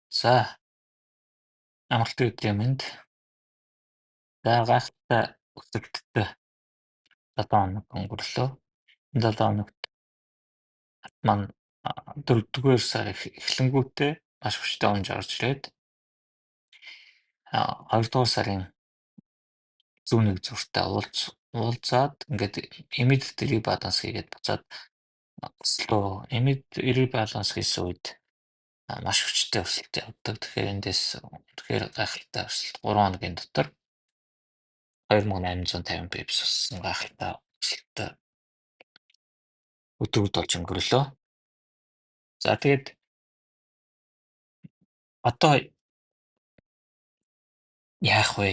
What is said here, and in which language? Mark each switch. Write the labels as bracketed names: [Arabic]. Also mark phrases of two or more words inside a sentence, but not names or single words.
[Mongolian] За, амралтын өдрийн мэнд. За, гайхалтай өсөлттэй 7 хоног өнгөрлөө. Энэ 7 хоногт маань 4-р сар эхлэнгүүтээ маш хүчтэй унж орж ирээд 2-р сарын зүүнний зүгтээ уулзаад ингээд [English] immediate rebalance [Mongolian] хийгээд буцаад өслөө. [English] Immediate rebalance [Mongolian] хийсэн үед маш хүчтэй өсөлт явдаг. Тэгэхээр эндээс тэгэхээр гайхалтай өсөлт 3 хоногийн дотор 2850 пипс өссөн гайхалтай өсөлттэй өдрүүд болж өнгөрлөө. За тэгээд одоо яах вэ?